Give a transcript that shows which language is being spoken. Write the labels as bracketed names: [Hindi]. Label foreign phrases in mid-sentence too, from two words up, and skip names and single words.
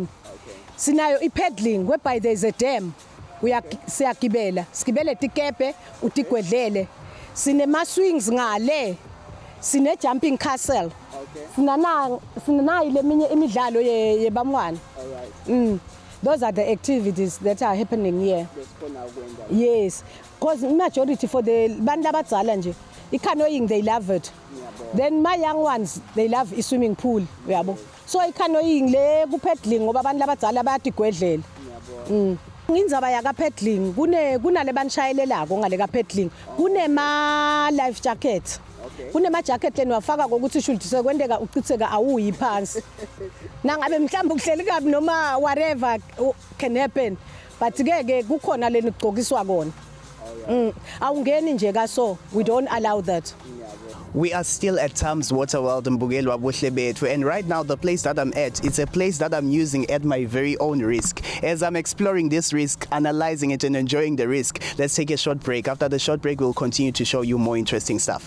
[English] Okay. [Swati] Sinayo i-paddling [English] whereby there is a dam [Swati] siyagibela sigibele tikepe utigwedlele sinema-swings ngale sine-jumping castle. [English] Okay. [Swati] Sinanayo leminye imidlalo yebamwana. [English] All right. Those are the activities that are happening here. Yes, because majority for the [Swati] bantu labadzala nje [English] i-canoeing they love it. Then my young ones they love i-swimming pool uyabo. [Swati] So i-canoeing le ku-paddling ngoba abantu labadzala bayatigwedlela. Ngindzaba yaka-paddling kunale banishayelelako ngale ka-paddling kunema-life jacket. Kunema-jacket leni wafaka kokuthi should sekwendeka uchitheka awuyi phansi. Nangabe mhlawumbe ukuhleli kabi noma [English] whatever can happen. [Swati] But ke kukhona leni kugqokiswa kona. Awungeni nje kaso [English] we don't allow that. We are still at Tams Waterworld in Buhle Betfu, and right now the place that I'm at, it's a place that I'm using at my very own risk. As I'm exploring this risk, analyzing it and enjoying the risk, let's take a short break. After the short break, we'll continue to show you more interesting stuff.